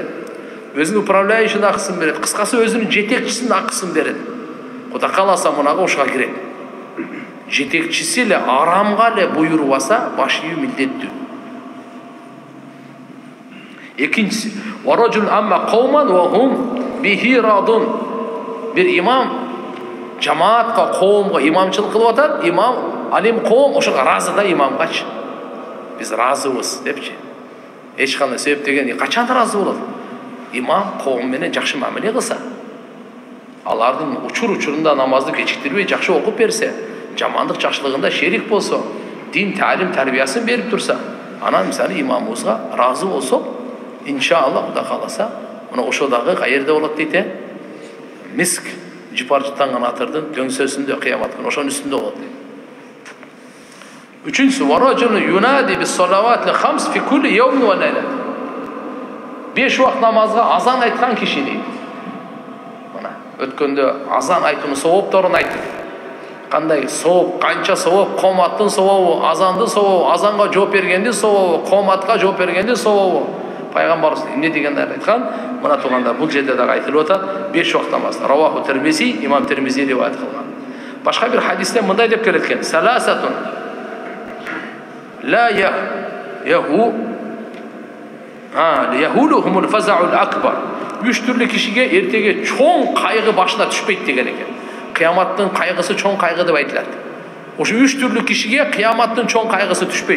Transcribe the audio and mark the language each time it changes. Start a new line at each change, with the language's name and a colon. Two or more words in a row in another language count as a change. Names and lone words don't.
Kyrgyz: Өзүнүн управляющийнин акысын берет. Кыскасы өзүнүн жетекчисинин акысын берет. Кудай кааласа мунага ошого кирет. Жетекчиси эле арамга эле буйрубаса, баш ийүү милдеттүү.
Arabic: Экинчиси, ورجل أم قوما وهم به راضون.
Kyrgyz: Бир имам жамаатка, коомго имамчылык кылып атат, имам алим коом ошого разы да имамгачы. Биз разыбыз депчи. Эч кандай себеп деген качан разы болот? Имам коом менен жакшы мамиле кылса, алардын учурунда намазды кечиктирбей жакшы окуп берсе, жамандык жакшылыгында шерик болсо, дин талим тарбиясын берип турса, анан мисалы имамыбызга разы болсо, иншалла Кудай кааласа, мына ошо дагы каерде болот дейт, миск жыпар жыттанган атырдын дөңсөсүндө кыямат күнү ошонун үстүндө болот.
Arabic: Үчүнчүсү, ورجل ينادي بالصلوات الخمس في كل يوم وليلة.
Kyrgyz: 5 вакыт намазга азан айткан киши дейт. Мына өткөндө азан айтууну соопторун айттык. Кандай сооп, канча сооп, кооматтын сообу, азандын сообу, азанга жооп бергендин сообу, кооматка жооп бергендин сообу. Пайгамбарыбыз эмне дегендерди айткан? Мына туугандар, бул жерде дагы айтылып атат, 5 вакыт намаз. Раваху Тирмизи, имам Тирмизи риваят кылган. Башка бир хадисте мындай деп келет экен:
Arabic: "ثلاثة لا يحزنهم الفزع الأكبر."
Kyrgyz: 3 түрлүү кишиге эртеге чоң кайгы башына түшпөйт деген экен. Кыяматтын кайгысы чоң кайгы деп айтылат. Ошо 3 түрлүү кишиге кыяматтын чоң кайгысы түшпөйт.